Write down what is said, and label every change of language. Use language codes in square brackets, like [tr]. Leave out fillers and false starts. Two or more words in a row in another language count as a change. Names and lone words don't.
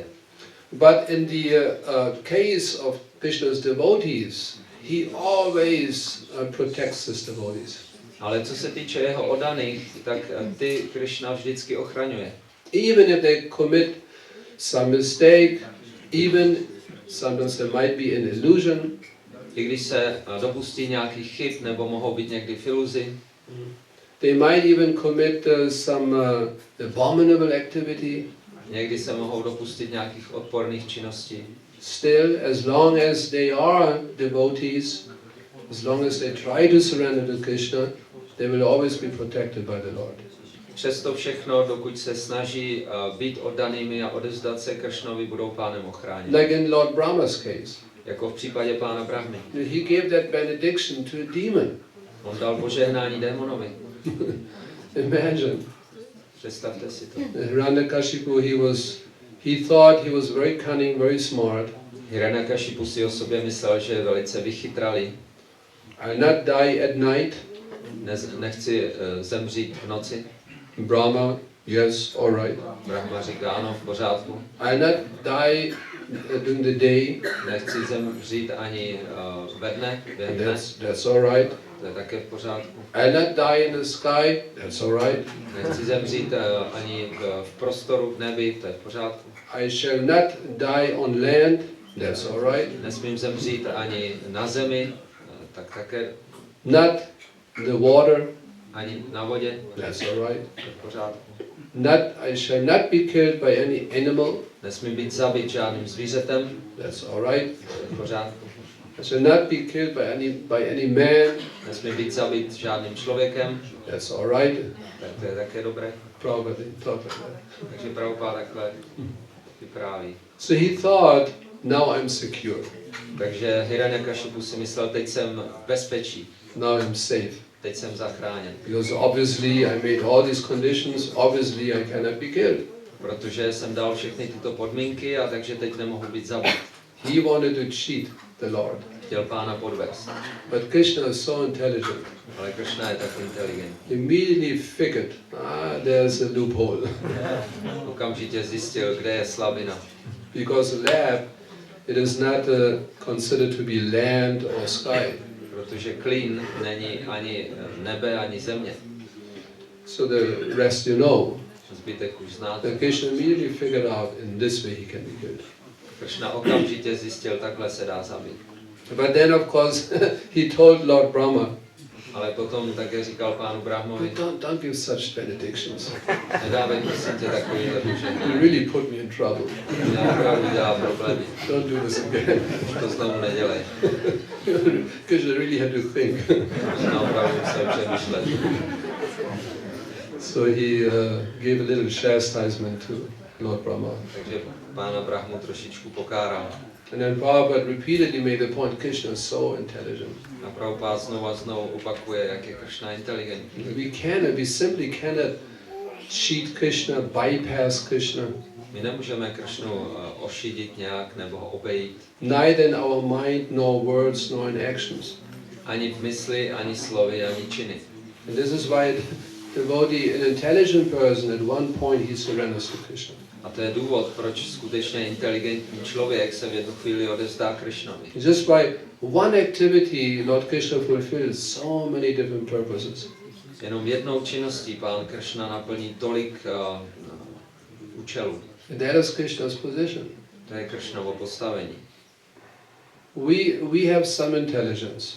[en] But in the case of Krishna's devotees, he always protects his devotees. [cs] Ale co se týče jeho oddaných, tak ty Krishna vždycky ochraňuje. [en] Even if they commit some mistake, even sometimes there might be an illusion. [cs] I když se dopustí nějakých chyb, nebo mohou být někdy v iluzi. [en] They might even commit some abominable activity. [cs] Někdy se mohou dopustit nějakých odporných činností. [en] Still, as long as they are devotees, as long as they try to surrender to Krishna, they will always be protected by the Lord. [cs] Přesto všechno, dokud se snaží být oddanými a odevzdat se Kršnovi, budou Pánem ochráněni. [en] Like in Lord Brahma's case. [cs] Jako v případě Pána Brahmy. [en] He gave that benediction to a demon. [cs] On dal požehnání démonovi. [en] Imagine. [cs] Představte si to. [en] Hiranyakashipu, he thought he was very cunning, very smart. [cs] Hiranyakashipu si o sobě myslel, že je velice vychytralý. [en] I'll not die at night. [cs] Nechci zemřít v noci. [en] Brahma, yes, all right. [cs] Brahma říká, ano, v pořádku. [en] I'll not die during the day. [cs] Nechci zemřít ani ve dne, během dne. [en] That's all right. [cs] To je také v pořádku. [en] I'll not die in the sky. That's all right. [cs] Nechci zemřít ani v prostoru, v nebi, to je v pořádku. [en] I shall not die on land. That's all right. [cs] Nesmím zemřít ani na zemi, tak také. [en] Not the water. [cs] Ani na vodě. [en] That's all right. [cs] To je v pořádku. [en] I shall not be killed by any animal. [cs] Nesmím být zabit žádným zvířetem. [en] That's all right. [cs] To je v pořádku. [en] I shall not be killed by any man. [cs] Nesmím být zabit žádným člověkem. [en] That's all right. [cs] Tak to je také dobré. [en] Probably. [cs] Takže Prabhupada takhle vypráví. [en] So he thought, now I'm secure. [cs] Takže Hiranyakashipu si myslel, teď jsem v bezpečí. [en] Now I'm safe. [cs] Teď jsem zachráněn. [en] Because obviously I made all these conditions, obviously I cannot be killed. [cs] Protože jsem dal všechny tyto podmínky a takže teď nemohu být zabit. [en] He wanted to cheat the Lord. [cs] Chtěl Pána podvést. [en] But Krishna is so intelligent. [cs] Ale Krishna je tak inteligentní. [en] Immediately figured, there's a loophole. [cs] Okamžitě zjistil, kde je slabina. [en] Because the lamb It is not considered to be land or sky. [cs] Protože klín není ani nebe, ani země. [en] So the rest you know. [cs] Zbytek už znáte. [en] Then Krishna immediately figured out in this way he can be killed. [cs] Krishna okamžitě zjistil, takhle se dá zabít. [en] But then of course he told Lord Brahma, [cs] ale potom také říkal pánu Brahmovi, [en] don't give such benedictions. [cs] Nedávej prosím tě takovýhle [en] You [cs] požehnání. [en] really put me in trouble. [cs] Já opravdu dělá problémy. [en] Don't do this again. [cs] Už to znovu nedělej. [en] Krishna really had to think. [cs] Krishna opravdu musel přemýšlet. [en] So he gave a little chastisement to Lord Brahma. [cs] Takže pána Brahmu trošičku pokáral. [en] And then Prabhupada repeatedly made the point, Krishna is so intelligent. [cs] A Prabhupada znovu a znovu opakuje, jak je Krishna inteligentní. [en] We simply cannot cheat Krishna, bypass Krishna. [cs] My nemůžeme Krishnu ošidit nějak nebo ho obejít. [en] Neither in our mind, nor words, nor in actions. [cs] Ani v mysli, ani slovy, ani činy. [en] And this is why devotee, an intelligent person, at one point he surrenders to Krishna. [cs] A to je důvod, proč skutečně inteligentní člověk se v jednu chvíli odevzdá Krishnovi. [en] Just by one activity, Lord Krishna fulfills so many different purposes. [cs] Jenom jednou činností pán Krishna naplní tolik účelů. [en] And that is Krishna's position. [cs] To je Krishnovo postavení. [en] We have some intelligence.